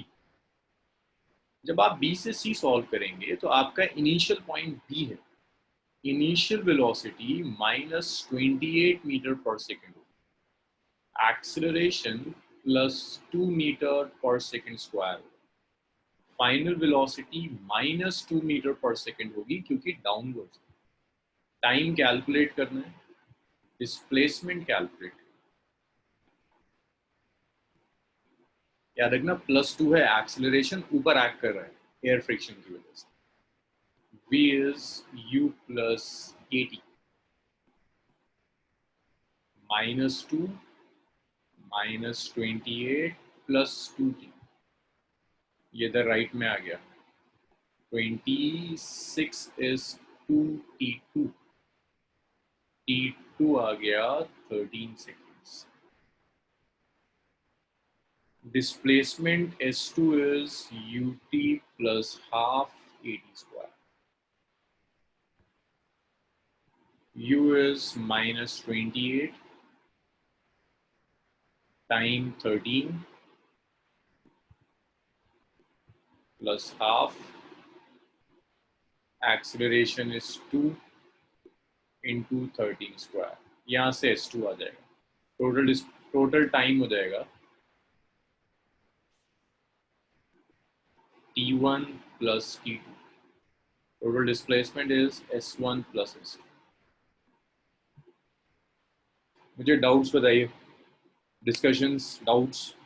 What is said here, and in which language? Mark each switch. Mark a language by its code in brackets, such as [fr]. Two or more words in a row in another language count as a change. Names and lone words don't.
[hi] जब आप b से c सॉल्व करेंगे तो आपका [en] initial point b है, initial velocity -28 meter per second, acceleration +2 meter per second square, final velocity -2 meter per second [hi] होगी क्योंकि [en] डाउनवर्ड। time calculate [hi] करना है, [en] displacement calculate [hi] करना है। याद रखना +2 है, एक्सेलरेशन ऊपर एक्ट कर रहा है [en] air friction [hi] की वजह से। [en] v is u plus 80, -2 -28 plus 2t, [hi] ये इधर राइट में आ गया। [en] 26 is 2t2, t2 [hi] आ गया [en] 13 seconds। Displacement s2 is ut plus half ad square, u is -28, time 13 plus half, acceleration is 2 into 13 square, [hi] यहाँ से s2 आ जाएगा। [en] total time [hi] हो जाएगा [en] t1 plus t2। total displacement is s1 plus s2. [hi] मुझे डाउट्स बताइए, डिस्कशंस, डाउट्स।